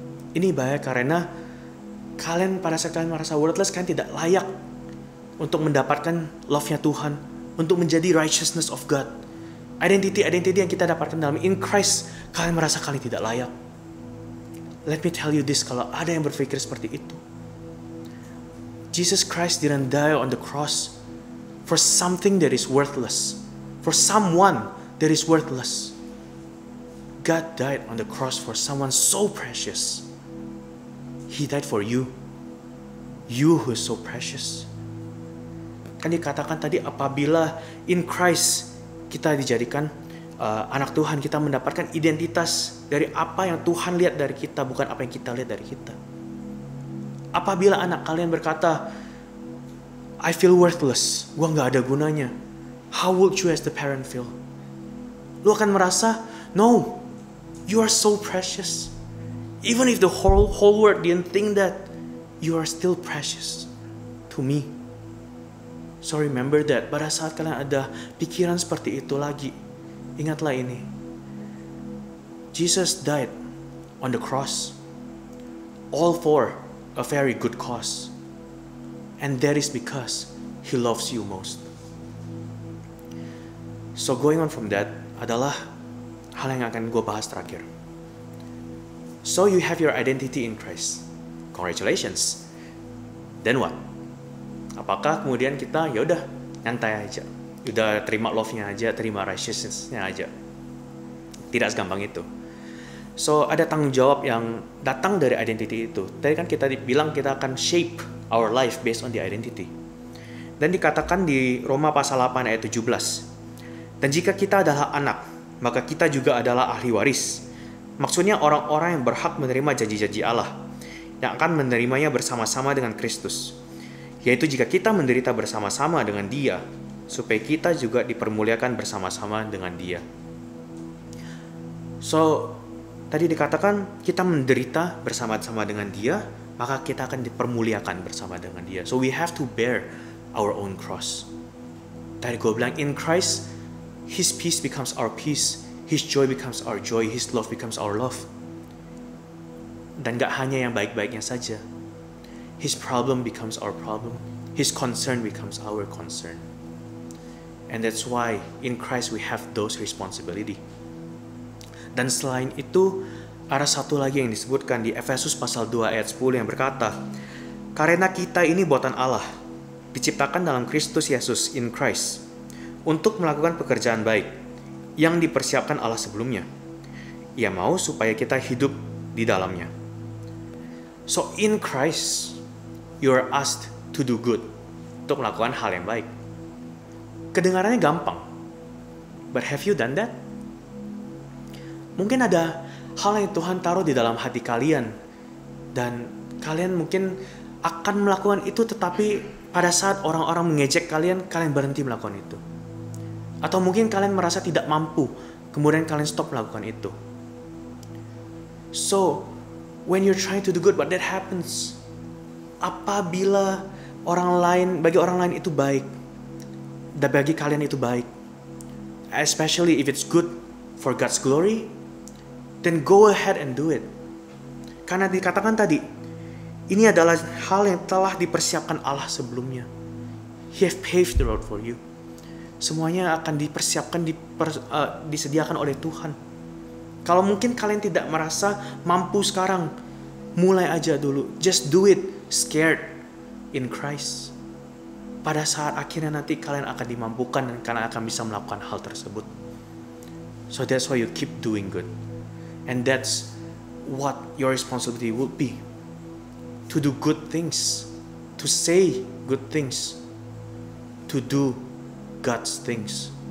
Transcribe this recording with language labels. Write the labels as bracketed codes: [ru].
[id] Ini bahaya karena kalian pada saat kalian merasa worthless, kalian tidak layak untuk mendapatkan love-nya Tuhan, untuk menjadi [en] righteousness of God. [id] Identity yang kita dapatkan dalam [en] in Christ, [id] kalian merasa kalian tidak layak. [en] Let me tell you this, [id] kalau ada yang berpikir seperti itu. [en] Jesus Christ didn't die on the cross for something that is worthless, for someone that is worthless. God died on the cross for someone so precious. He died for you. You who is so precious. [id] Kan dikatakan tadi apabila in Christ kita dijadikan anak Tuhan, kita mendapatkan identitas dari apa yang Tuhan lihat dari kita, bukan apa yang kita lihat dari kita. Apabila anak kalian berkata, [en] I feel worthless, [id] gua gak ada gunanya. [en] How would you as the parent feel? [id] Lu akan merasa, [en] no, you are so precious. Even if the whole world didn't think that, you are still precious to me. So remember that, [id] pada saat kalian ada pikiran seperti itu lagi, ingatlah ini. [en] Jesus died on the cross, all for a very good cause. And that is because He loves you most. So going on from that [id] adalah hal yang akan gue bahas terakhir. [en] So you have your identity in Christ. Congratulations. Then what? [id] Apakah kemudian kita ya udah nyantai aja, udah terima love-nya aja, terima righteousness-nya aja? Tidak segampang itu. So ada tanggung jawab yang datang dari identity itu. Tadi kan kita bilang kita akan [en] shape our life based on the identity. [id] Dan dikatakan di Roma pasal 8 ayat 17. Dan jika kita adalah anak, maka kita juga adalah ahli waris. Maksudnya orang-orang yang berhak menerima janji-janji Allah, yang akan menerimanya bersama-sama dengan Kristus. Yaitu jika kita menderita bersama-sama dengan Dia, supaya kita juga dipermuliakan bersama-sama dengan Dia. So, tadi dikatakan kita menderita bersama-sama dengan Dia, maka kita akan dipermuliakan bersama dengan Dia. [en] So we have to bear our own cross. [id] Tadi gue bilang, [en] in Christ, His peace becomes our peace, His joy becomes our joy, His love becomes our love. [id] Dan gak hanya yang baik-baiknya saja. [en] His problem becomes our problem. His concern becomes our concern. And that's why in Christ we have those responsibility. [id] Dan selain itu, ada satu lagi yang disebutkan di Efesus pasal 2 ayat 10 yang berkata, karena kita ini buatan Allah, diciptakan dalam Kristus Yesus [en] in Christ, [id] untuk melakukan pekerjaan baik, yang dipersiapkan Allah sebelumnya. Ia mau supaya kita hidup di dalamnya. [en] So in Christ, you are asked to do good, [id] untuk melakukan hal yang baik. Kedengarannya gampang. [en] But have you done that? [id] Mungkin ada hal yang Tuhan taruh di dalam hati kalian, dan kalian mungkin akan melakukan itu, tetapi pada saat orang-orang mengejek kalian, kalian berhenti melakukan itu. Atau mungkin kalian merasa tidak mampu, kemudian kalian stop melakukan itu. [en] So, when you're trying to do good, what that happens? [id] Apabila bagi orang lain itu baik, [en] dan bagi kalian itu baik, especially if it's good for God's glory, then go ahead and do it. [id] Karena dikatakan tadi, ini adalah hal yang telah dipersiapkan Allah sebelumnya. [en] He have paved the road for you. [id] Semuanya akan dipersiapkan, disediakan oleh Tuhan. Kalau mungkin kalian tidak merasa mampu sekarang, mulai aja dulu. [en] Just do it, scared in Christ. [id] Pada saat akhirnya nanti kalian akan dimampukan dan kalian akan bisa melakukan hal tersebut. [en] So that's why you keep doing good. And that's what your responsibility would be. To do good things. To say good things. To do God's things.